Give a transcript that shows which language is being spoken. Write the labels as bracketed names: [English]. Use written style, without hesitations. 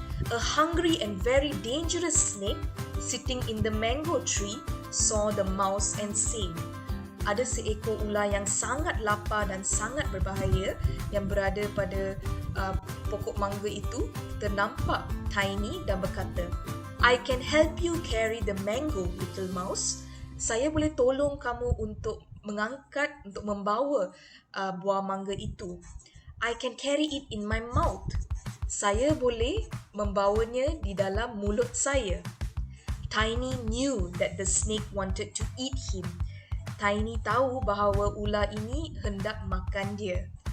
[English] A hungry and very dangerous snake sitting in the mango tree saw the mouse and said, [Malay] ada seekor ular yang sangat lapar dan sangat berbahaya yang berada pada pokok mangga itu ternampak Tiny dan berkata, [English] I can help you carry the mango, little mouse. [Malay] Saya boleh tolong kamu untuk mengangkat, untuk membawa buah mangga itu. [English] I can carry it in my mouth. [Malay] Saya boleh membawanya di dalam mulut saya. [English] Tiny knew that the snake wanted to eat him. [Malay] Tiny tahu bahawa ular ini hendak makan dia.